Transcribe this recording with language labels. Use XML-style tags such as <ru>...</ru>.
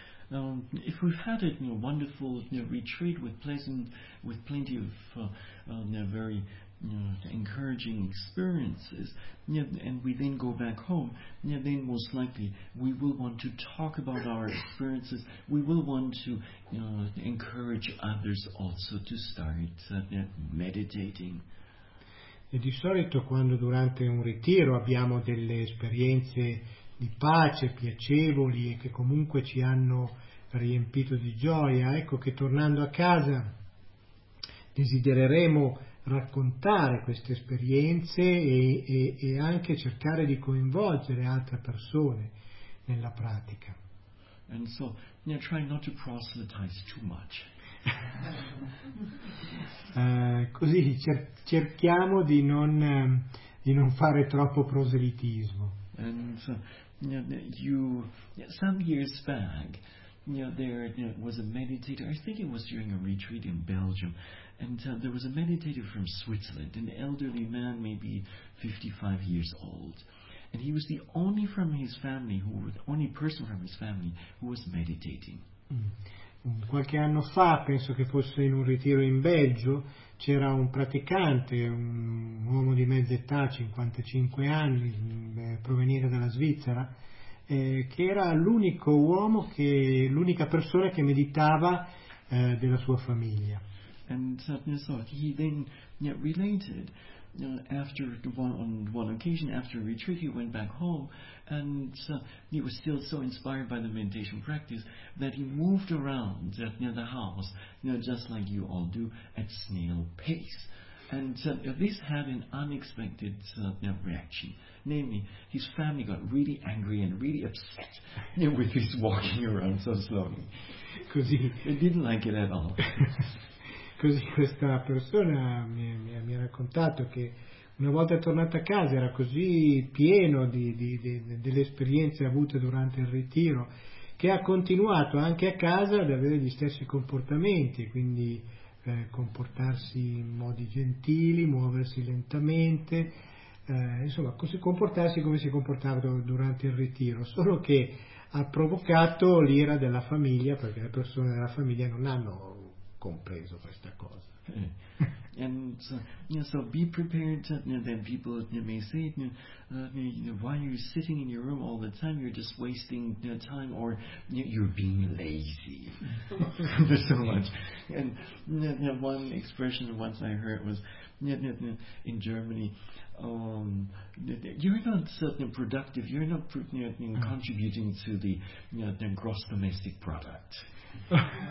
<en>No, if we've had a wonderful retreat with plenty of very encouraging experiences, and we then go back home, then most likely we will want to talk about our experiences, we will want to encourage others also to start meditating.</en> <it>E di solito quando durante un ritiro abbiamo delle esperienze di pace, piacevoli, e che comunque ci hanno riempito di gioia, ecco che tornando a casa desidereremo raccontare queste esperienze e anche cercare di coinvolgere altre persone nella pratica.</it> <en>And so, try not to proselytize too much.</en> <it>Così cerchiamo di non fare troppo proselitismo.</it> <en>And so, some years back, was a meditator. I think it was during a retreat in Belgium. And there was a meditator from Switzerland, an elderly man, maybe 55 years old. And he was the only from his family, who was meditating.</en> <it>Qualche anno fa, penso che fosse in un ritiro in Belgio, c'era un praticante, un uomo di mezza età, 55 anni, proveniente dalla Svizzera, che era l'unica persona che meditava della sua famiglia.</it> <en>And so he then related after one occasion after a retreat he went back home, and he was still so inspired by the meditation practice that he moved around near the house just like you all do, at snail pace. And this had an unexpected reaction, namely his family got really angry and really upset with his walking around so slowly, because he didn't like it at all.</en> <it>Così questa persona mi ha raccontato che una volta tornata a casa era così pieno delle esperienze avute durante il ritiro che ha continuato anche a casa ad avere gli stessi comportamenti, quindi comportarsi in modi gentili, muoversi lentamente, insomma comportarsi come si comportava durante il ritiro, solo che ha provocato l'ira della famiglia, perché le persone della famiglia non hanno compreso questa cosa.</it> <en>And so, you know, so be prepared to, you know, then people, you know, may say, you know, why are you sitting in your room all the time? You're just wasting, you know, time, or, you know, you're being lazy. There's so much. And, you know, one expression once I heard was, you know, in Germany, you're not certainly productive, you're not contributing to the, you know, the gross domestic product.</en>